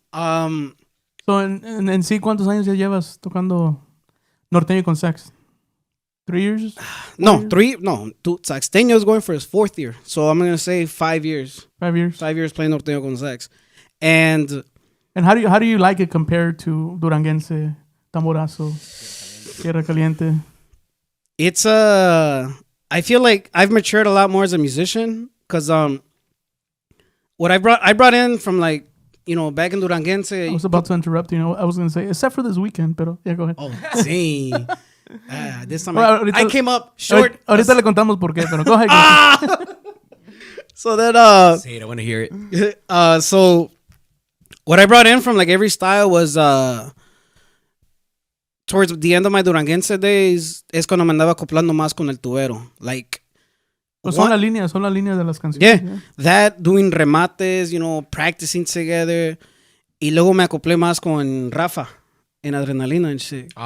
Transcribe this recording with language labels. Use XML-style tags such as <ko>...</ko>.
<es>So, en sí, ¿cuántos años ya llevas tocando norteño con sax?</es> <en>3 years? No, 3. No, Saxteño is going for his 4th year. So I'm going to say 5 years. 5 years. 5 years playing norteño con sax. And how do you like it compared to Duranguense, Tamborazo, Tierra Caliente? it's I feel like I've matured a lot more as a musician because what I brought in from like, you know, back in Duranguense. I was about to interrupt you. Know, I was going to say, except for this weekend, pero yeah, go ahead.</en> <es>Oh, sí.</es> <en>This time I came up short.</en> <es>Ahorita le contamos por qué, pero</es> <en>go ahead. So then, say it, I want to hear it. So what I brought in from like every style was towards the end of my Duranguense days</en> <es>es cuando me andaba acoplando más con el tubero.</es> <en>Like,</en> <es>pues son las líneas de las canciones.</es> <en>Yeah, that, doing remates, you know, practicing together.</en> <es>Y luego me acoplé más con Rafa en Adrenalina</es> <en>and shit.</en>